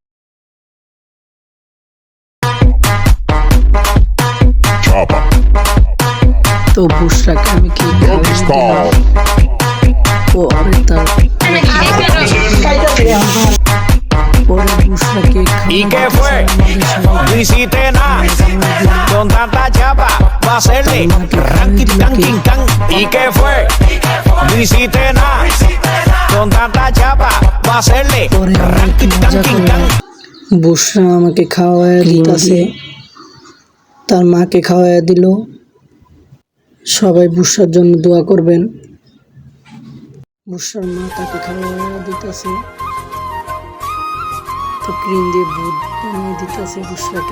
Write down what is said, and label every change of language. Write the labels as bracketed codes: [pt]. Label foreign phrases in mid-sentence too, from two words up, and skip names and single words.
[bn] তো বুশরাকে আমি কি পরে তার পরে বুশরাকে [es] ¿Y qué fue? No hiciste nada con tanta chapa va a hacerle ranking tanking tan. ¿Y qué fue? No hiciste nada con tanta chapa va a hacerle ranking tanking tan. [bn] বুশরা আমাকে খাওয়ায় দিতেছে, তার মাকে খাওয়ায় দিল। সবাই বুশরার জন্য দোয়া করবেন। বুশরার মা তাকে খাওয়ায় দিতেছে। তো ক্রিম দিয়ে দুধ বানিয়ে দিতেছে বুশরাকে।